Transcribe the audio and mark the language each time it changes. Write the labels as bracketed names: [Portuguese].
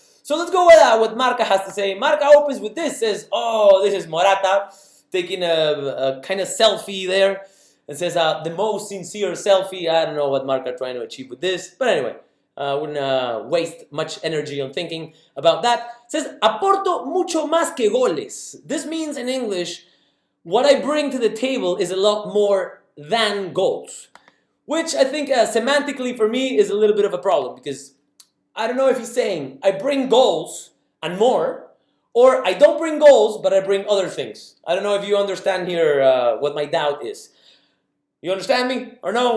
[English] So let's go with what Marca has to say. Marca opens with this, says, oh, this is Morata, taking a kind of selfie there. It says, the most sincere selfie. I don't know what Marca trying to achieve with this. But anyway, I wouldn't waste much energy on thinking about that. [Spanish] It says, aporto mucho más que goles. [English] This means in English, what I bring to the table is a lot more than goals. Which I think semantically for me is a little bit of a problem. Because I don't know if he's saying, I bring goals and more. Or I don't bring goals, but I bring other things. I don't know if you understand here what my doubt is. You understand me? Or no?